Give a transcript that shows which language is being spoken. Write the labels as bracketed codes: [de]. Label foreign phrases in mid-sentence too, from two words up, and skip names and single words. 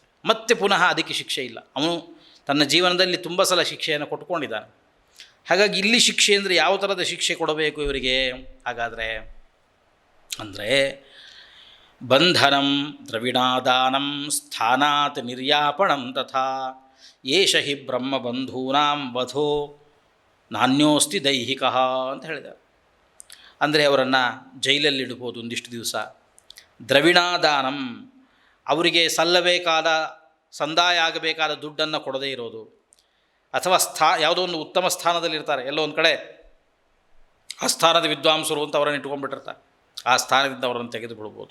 [kn] ಮತ್ತೆ ಪುನಃ ಅದಕ್ಕೆ ಶಿಕ್ಷೆ ಇಲ್ಲ. ಅವನು ತನ್ನ ಜೀವನದಲ್ಲಿ ತುಂಬ ಸಲ ಶಿಕ್ಷೆಯನ್ನು ಕೊಟ್ಕೊಂಡಿದ್ದಾನೆ. ಹಾಗಾಗಿ ಇಲ್ಲಿ ಶಿಕ್ಷೆ ಅಂದರೆ ಯಾವ ಥರದ ಶಿಕ್ಷೆ ಕೊಡಬೇಕು ಇವರಿಗೆ? ಹಾಗಾದರೆ ಅಂದರೆ [sa] ಬಂಧನಂ ದ್ರವಿಣಾದಾನಂ ಸ್ಥಾನಾತ್ ನಿರ್ಯಾಪಣಂ ತಥಾ ಏಷ ಹಿ ಬ್ರಹ್ಮಬಂಧೂನಾಂ ವಧೋ ನಾನ್ಯೋಸ್ತಿ ದೈಹಿಕ [kn] ಅಂತ ಹೇಳಿದ್ದಾರೆ. ಅಂದರೆ ಅವರನ್ನು ಜೈಲಲ್ಲಿಡ್ಬೋದು ಒಂದಿಷ್ಟು ದಿವಸ. ದ್ರವಿಣಾದಾನಂ, ಅವರಿಗೆ ಸಲ್ಲಬೇಕಾದ ಸಂದಾಯ ಆಗಬೇಕಾದ ದುಡ್ಡನ್ನು ಕೊಡದೇ ಇರೋದು, ಅಥವಾ ಯಾವುದೋ ಒಂದು ಉತ್ತಮ ಸ್ಥಾನದಲ್ಲಿರ್ತಾರೆ, ಎಲ್ಲೋ ಒಂದು ಕಡೆ ಆ ಸ್ಥಾನದ ವಿದ್ವಾಂಸರು ಅಂತ ಅವರನ್ನು ಇಟ್ಕೊಂಡ್ಬಿಟ್ಟಿರ್ತಾರೆ, ಆ ಸ್ಥಾನದಿಂದ ಅವರನ್ನು ತೆಗೆದು ಬಿಡ್ಬೋದು.